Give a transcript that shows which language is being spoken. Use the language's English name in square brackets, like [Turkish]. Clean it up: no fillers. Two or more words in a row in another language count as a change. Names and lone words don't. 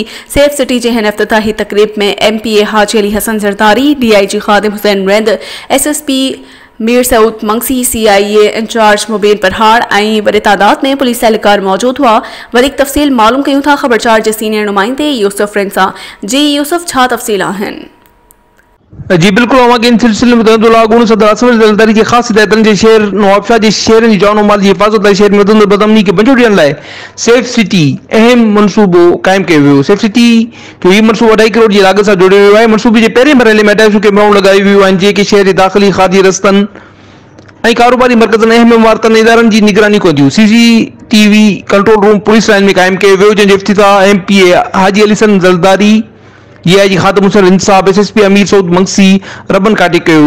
[Sindhi] सेफ सिटी जे हिन इफ़्तिताही तक़रीब में MPA हाजी अली हसन ज़रदारी, DIG ख़ादिम हुसैन रहंद, SSP मीर सऊद मंगसी, CIA इंचार्ज मुबीन परहाड़ ऐं वॾे तादाद में पुलिस एहलकार मौजूद हुआ। वधीक तफ़सील मालूम कयूं था खबरचार जे सीनियर नुमाइंदे यूसुफ रिंच सां। जी यूसुफ, छा तफ़सील आहिनि? जी बिल्कुल, इन सिलसिले में सदर आसिफ अली ज़रदारी [Urdu] کی خاص ہدایتن [Sindhi] के शहर नवाबशाह के शहर की जान माल की हिफाजत लाइ शहर में वधंदड़ बदअमनी के बंजो ॾियण लाइ सेफ सिटी अहम मनसूबो कायम किया वियो। सेफ सिटी जो ही मनसूबो 2.5 करोड़ [Urdu] کی لاگت سے [Sindhi] जोड़ियो वियो आहे। मनसूबे के पहिरें मरहले में 250 कैमराऊं लगाई वियूं आहिनि, जेके शहर के दाख़िली, खादी रस्तनि ऐं कारोबारी मर्कज़नि, अहम इमारतनि, इदारनि जी निगरानी कंदियूं। CCTV कंट्रोल रूम पुलिस लाइन में कायम किया वियो, जंहिंजो इफ़्तिताह MPA हाजी अली हसन ज़रदारी, DIG ख़ादिम हुसैन रिंच साहब, SSP अमीर सऊद मंगसी रबन काटे कयो।